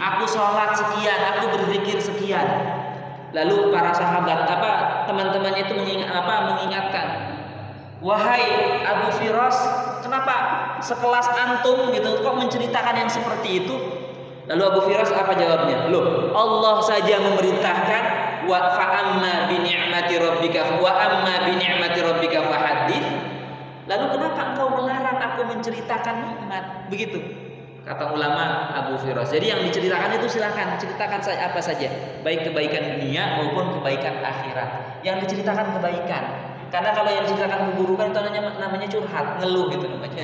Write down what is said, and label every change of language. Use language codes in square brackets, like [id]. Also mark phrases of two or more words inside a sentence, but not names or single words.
[id] Aku sholat sekian, aku berzikir sekian. Lalu para sahabat teman-temannya itu mengingatkan, wahai Abu Firas, kenapa sekelas antum gitu kok menceritakan yang seperti itu? Lalu Abu Firas apa jawabnya? Loh, Allah saja memerintahkan [ar] وأما بنعمة ربك فحدث. [id] Lalu kenapa engkau melarang aku menceritakan nikmat? Begitu kata ulama Abu Firas. Jadi yang diceritakan itu silakan ceritakan apa saja, baik kebaikan dunia maupun kebaikan akhirat. Yang diceritakan kebaikan. Karena kalau yang diceritakan keburukan itu namanya curhat, ngeluh gitu namanya.